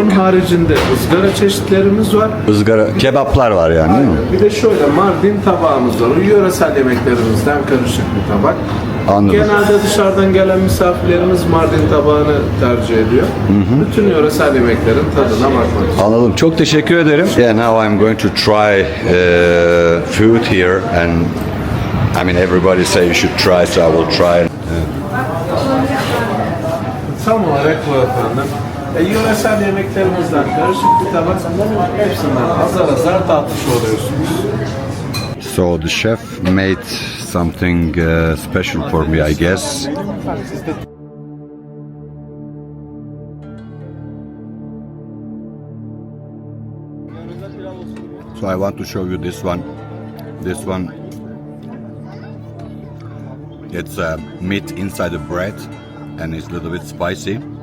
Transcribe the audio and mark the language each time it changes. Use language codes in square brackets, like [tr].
[tr] Onun haricinde ızgara çeşitlerimiz var. ızgara kebaplar var yani değil mi? Bir de şöyle Mardin tabağımız var. O yöresel yemeklerimizden karışık bir tabak. Anladım. Genelde dışarıdan gelen misafirlerimiz Mardin tabağını tercih ediyor. Bütün yöresel yemeklerin tadına bakmak için. Anladım. Çok teşekkür ederim. [en] Yeah, now I'm going to try food here and I mean everybody say you should try, so I will try. [tr] Tam olarak bu efendim. Yöresel yemeklerimizden karışık bir tabak. Hepsinden azar azar tatmış oluyorsunuz. [en] So the chef made something special for me, I guess. So I want to show you this one. This one, it's meat inside the bread, and it's a little bit spicy.